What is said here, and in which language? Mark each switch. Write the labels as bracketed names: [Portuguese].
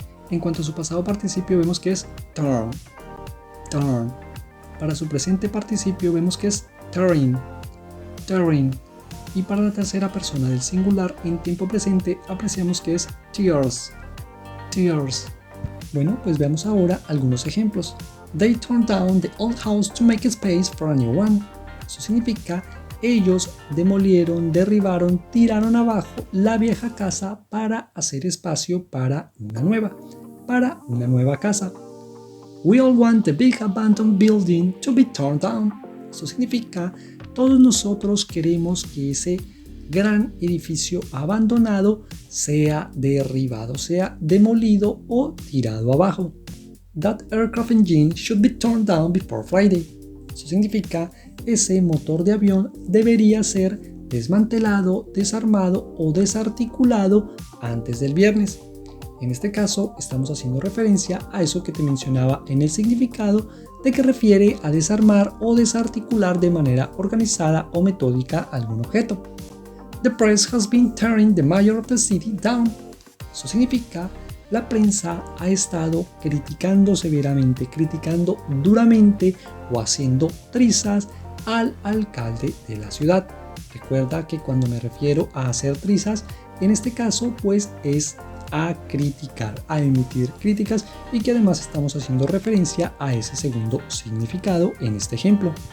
[Spanish] En cuanto a su pasado participio vemos que es turn. Turn. Para su presente participio vemos que es tearing. Tearing. Y para la tercera persona del singular en tiempo presente apreciamos que es tears. Tears. Bueno, pues veamos ahora algunos ejemplos. [English] They turned down the old house to make space for a new one. [Spanish] Eso significa ellos demolieron, derribaron, tiraron abajo la vieja casa para hacer espacio para una nueva casa. [English] We all want the big abandoned building to be torn down. [Spanish] Eso significa todos nosotros queremos que ese gran edificio abandonado sea derribado, sea demolido o tirado abajo. [English] That aircraft engine should be torn down before Friday. [Spanish] Eso significa ese motor de avión debería ser desmantelado, desarmado o desarticulado antes del viernes. En este caso estamos haciendo referencia a eso que te mencionaba en el significado de que refiere a desarmar o desarticular de manera organizada o metódica algún objeto. [English] The press has been tearing the mayor of the city down. [Spanish] Eso significa la prensa ha estado criticando severamente, criticando duramente o haciendo trizas al alcalde de la ciudad. Recuerda que cuando me refiero a hacer trizas, en este caso pues es a criticar, a emitir críticas y que además estamos haciendo referencia a ese segundo significado en este ejemplo.